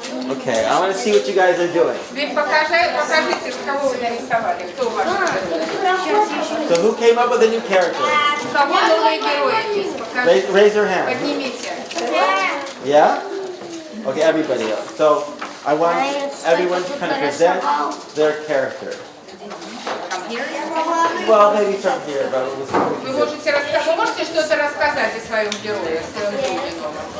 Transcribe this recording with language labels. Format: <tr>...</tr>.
<en>Okay, I want to see what you guys are doing.</en> <ru>Теперь покажите, кого вы нарисовали, кто ваш герой.</ru> <en>So who came up with a new character?</en> <ru>У кого новые герои есть? Покажите.</ru> <en>Raise your hand.</en> <ru>Поднимите.</ru> <en>Yeah? Okay, everybody else. So I want everyone to kind of present their character. Well, maybe from here, but we'll see what we</en> <ru>Вы</ru> <en>can do.</en> <ru>вы можете что-то рассказать о своем герое, о своем друге новом?</ru>